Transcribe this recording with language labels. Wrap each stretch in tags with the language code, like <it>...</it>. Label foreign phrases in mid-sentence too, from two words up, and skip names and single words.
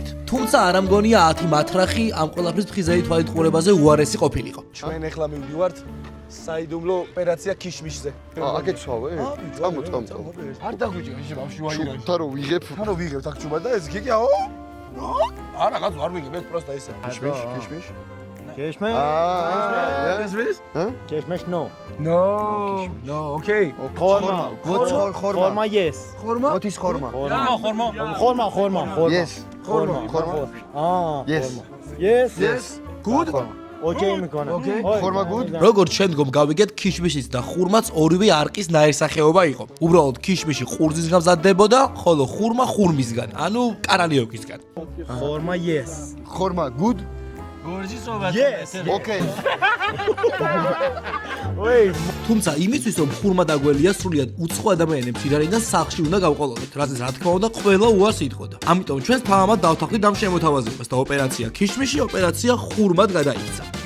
<ka>თუმცა არ მგონია 10 მატრახი ამ ყველაფრის ფხიზელი თვალით ყურებაზე უარესი ყოფილიყო. ჩვენ ახლა მივდივართ საიდუმლო ოპერაცია ქიშმიშზე. აქეთ ვსვავე? წამო. არ დაგვიჭირა შე ბავშვი ვაირანი. შუბთა რო ვიღებ. თანო ვიღებთ აქ ჩუბად და ეს გიგიაო? არა, რაღაც არ ვიღებ, ეს პროსტა ისე. ქიშმიშ?</ka> <fa>Keşme? Keşmeş no.</fa> <en>No, okay.</en> <fa>Xorma</fa> <en>yes.</en> <ka>ოთის ხორმა.</ka> <fa>Xorma.</fa> <en>Yes. ხორმა. Yes. Yes. Good. Okay მიკონა. ხორმა good?</en> <ka>როგორც შემდგომ გავიგეთ, ქიშმიშის და ხურმაც ორივე არყის ნაირსახეობა იყო. უბრალოდ ქიშმიში ყურძისგან მზადდებოდა, ხოლო ხურმა ხურმისგან, ანუ კარალიოკისგან.</ka> <fa>Xorma</fa> <en>yes. ხორმა good? Yes. Okay.</en> <ka>თუმცა იმისთვის რომ ხურმა დაგველია სრულიად უცხო ადამიანებს ირანიდან სახლში უნდა გავყოლოდეთ, რაზეც რა თქმა უნდა ყველა უარს იტყოდა. ამიტომ ჩვენს თავამად დავთანხმდით ამ შემოთავაზებას და ოპერაცია ქიშმიში ოპერაცია ხურმად გადაიქცა.</ka>